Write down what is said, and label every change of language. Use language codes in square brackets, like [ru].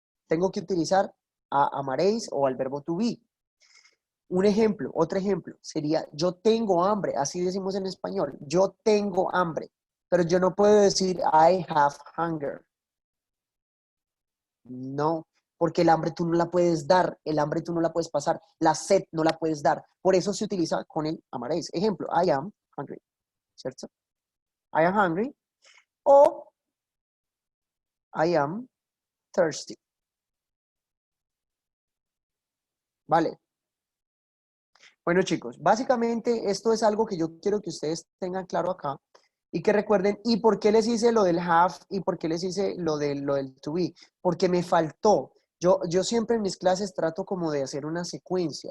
[es] Tengo que utilizar amaréis o al verbo to be. Un ejemplo, otro ejemplo, sería yo tengo hambre, así decimos en español, yo tengo hambre, pero yo no puedo decir [en] I have hunger. [es] No, porque el hambre tú no la puedes dar, el hambre tú no la puedes pasar, la sed no la puedes dar, por eso se utiliza con el amaréis. [en] Ejemplo, I am hungry, [es] ¿cierto? [en] I am hungry o I am thirsty. [es] Vale. Bueno, chicos, básicamente esto es algo que yo quiero que ustedes tengan claro acá y que recuerden, ¿y por qué les hice lo del have y por qué les hice lo del to be? Porque me faltó. Yo siempre en mis clases trato como de hacer una secuencia.